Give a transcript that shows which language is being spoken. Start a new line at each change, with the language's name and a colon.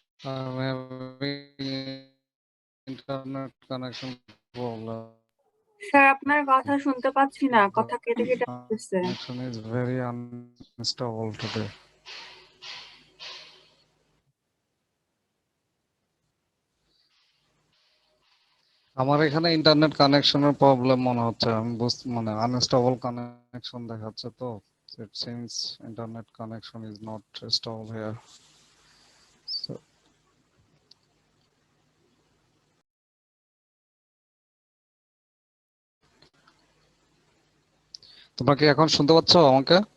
English: I'm having internet connection problem.
Bangla: Sir আপনার কথা শুনতে পাচ্ছি না, কথা কেটে কেটে আসতেছে।
English: Connection is very unstable today.
Bangla: আমার এখানে ইন্টারনেট কানেকশনের প্রবলেম মনে হচ্ছে। আমি মানে আনস্টেবল কানেকশন দেখাচ্ছে তো।
English: It seems internet connection is not stable here.
Bangla: So, তোমরা কি এখন শুনতে পাচ্ছ আমাকে?